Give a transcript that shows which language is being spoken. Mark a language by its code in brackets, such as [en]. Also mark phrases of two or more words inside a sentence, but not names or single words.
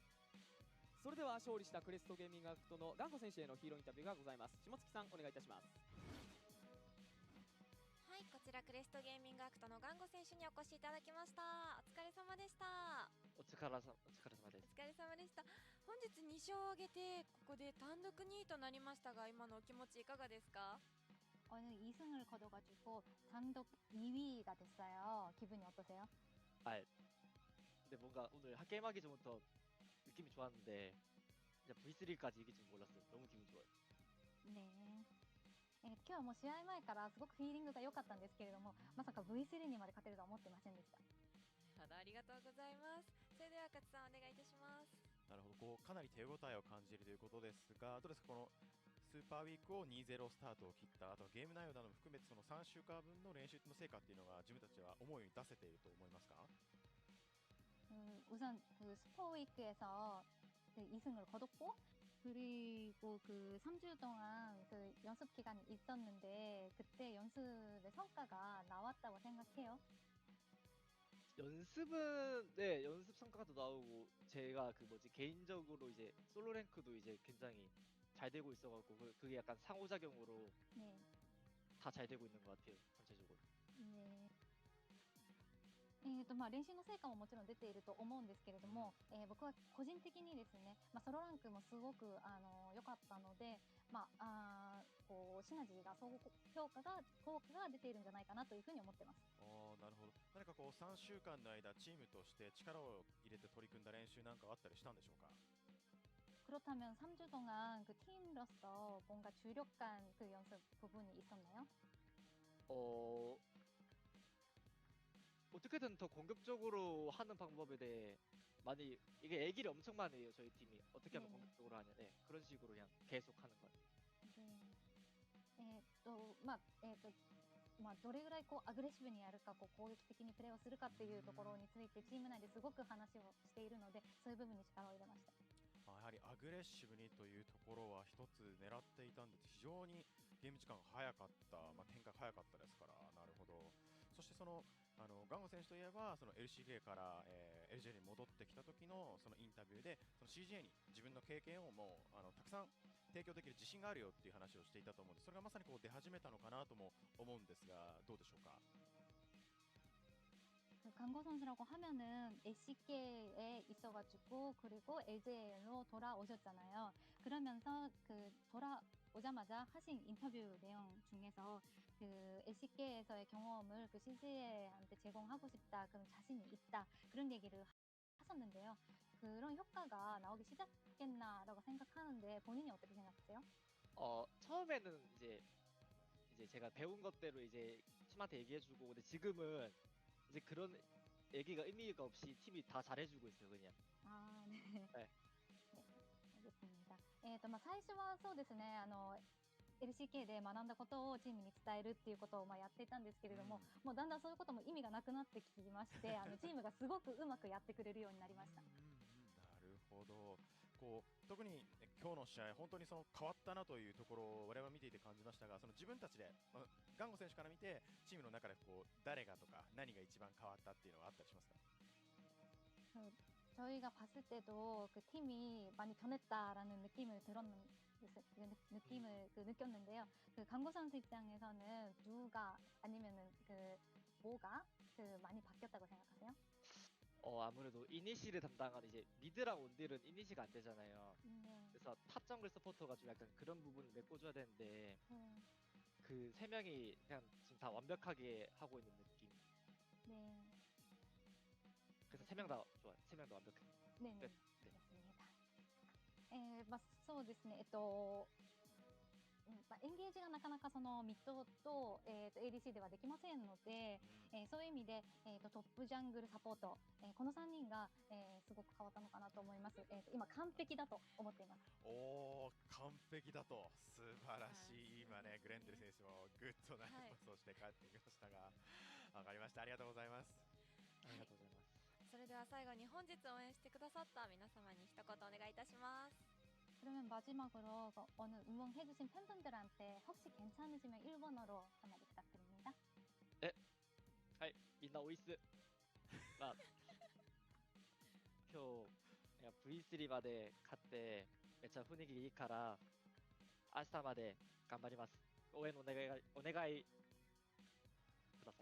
[ja] それでは勝利したクレストゲーミングワークとのガンゴ選手へのヒーローインタビューがございます。下月さん、お願いいたします。はい、こちらクレストゲーミングアクトのガンゴ選手にお越しいただきました。お疲れ様でした。お疲れ様です。お疲れ様でした。本日2勝を挙げてここで単独2位となりましたが、今のお気持ちいかがですか？ [ko] 오늘 2승을 거둬가지고 단독 2위가 됐어요. 기분이 어떠세요? 아, 근데 뭔가 오늘 게임하기 전부터 느낌이 좋았는데 진짜 V3까지 이길 줄 몰랐어요. 너무 기분 좋아요. 네. [ja] 今日はもう試合前からすごくフィーリングが良かったんですけれども、まさか V3 にまで勝てるとは思ってませんでした。ありがとうございます。それでは勝さんお願いいたします。なるほど、かなり手応えを感じるということですが、どうですか、このスーパーウィークを 2-0 スタートを切った、あとはゲーム内容なども含めてその3週間分の練習の成果っていうのが自分たちは思うように出せていると思いますか？ [ko] 우선 그 슈퍼위크에서 그 2승을 거뒀고, 그리고 그 3주 동안 그 연습 기간이 있었는데 그때 연습의 성과가 나왔다고 생각해요. 연습은 네, 연습 성과도 나오고 제가 개인적으로 이제 솔로 랭크도 이제 굉장히 잘 되고 있어갖고 그게 약간 상호작용으로 네. 다 잘 되고 있는 것 같아요, 전체적으로. 네. [ja] 練習の成果ももちろん出ていると思うんですけれども、僕は個人的にですね、ソロランクもすごく良かったので、こうシナジーが相互効果が出ているんじゃないかなというふうに思ってます。なるほど。何かこう3週間の間チームとして力を入れて取り組んだ練習なんかあったりしたんでしょうか？ [ko] 그렇다면 3주 동안 그 팀으로서 뭔가 주력한 그 연습 부분이 있었나요? 어떻게든 더 공격적으로 하는 방법에 대해 많이 이게 얘기를 엄청 많이 해요, 저희 팀이. 어떻게 하면 네네. 공격적으로 하냐. 네, 그런 식으로 그냥 계속 하는 것 같아요. 네. [ja] どれぐらいこうアグレッシブにやるか、こう攻撃的にプレーをするかっていうところについてチーム内ですごく話をしているので、そういう部分に力を入れました。やはりアグレッシブにというところは一つ狙っていたんです。非常にゲーム時間が早かった、展開が早かったですから。なるほど。そしてそのガンゴ選手といえばその LCK から、LJL に戻ってきた時のそのインタビューでその CGA に自分の経験をもうたくさん提供できる自信があるよっていう話をしていたと思うんです。それがまさにこう出始めたのかなとも思うんですが、どうでしょうか？ [ko] 그 강거 선수라고 하면은 SHG에 있어가지고 그리고 LJL로 돌아오셨잖아요. 그러면서 그 돌아오자마자 하신 인터뷰 내용 중에서 그 SHG에서의 경험을 그 CGA한테 제공하고 싶다, 그런 자신이 있다, 그런 얘기를 하셨는데요. 그런 효과가 나오기 시작했나라고 생각하는데 본인이 어떻게 생각하세요? 처음에는 이제 제가 배운 것대로 이제 팀한테 얘기해주고, 근데 지금은 이제 그런 얘기가 의미가 없이 팀이 다 잘해주고 있어요, 그냥. 아, 네. 네. 네, 알겠습니다. [ja] 最初はそうですね、LCK で学んだことをチームに伝えるっていうことをやっていたんですけれども、もうだんだんそういうことも意味がなくなってきまして、チームがすごくうまくやってくれるようになりました。なるほど。こう特に今日の試合、本当にその変わったなというところを我々は見ていて感じましたが、その自分たちで、ガンゴ選手から見てチームの中でこう誰がとか何が一番変わったっていうのはあったりしますか？ [ko] 저희가 봤을 때도 그 팀이 많이 변했다라는 느낌을 느꼈는데요. 그 강구 선수 입장에서는 누가 아니면은 그 뭐가 그 많이 바뀌었다고 생각하세요? 아무래도 이니시를 담당하는 이제 미드랑 온딜은 이니시가 안 되잖아요. 네. 그래서 탑 정글 서포터가 좀 약간 그런 부분을 메꿔줘야 되는데 네. 그 세 명이 그냥 지금 다 완벽하게 하고 있는 느낌. 네. 그래서 세 명 다 좋아요. 세 명 다 완벽해. [ja] ねえねえ、ねですね。まあ、そうですね。まあ、エンゲージがなかなかそのミッドと、ADC ではできませんので、そういう意味で、トップジャングルサポート、この3人が、すごく変わったのかなと思います。今完璧だと思っています。おー、完璧だと、素晴らしい、今ね、グレンデル選手もグッとなパスをして帰ってきましたが、わかりました、ありがとうございます。ありがとうございます。それでは最後に本日応援してくださった皆様に一言お願いいたします。 [ko] 그러면 마지막으로 오늘 응원해주신 팬분들한테 혹시 괜찮으시면 일본어로 한마디 부탁드립니다. [ja] はい、みんなおいっす。まあ、今日いや V3 まで勝ってめっちゃ雰囲気いいから明日まで頑張ります。応援お願いください。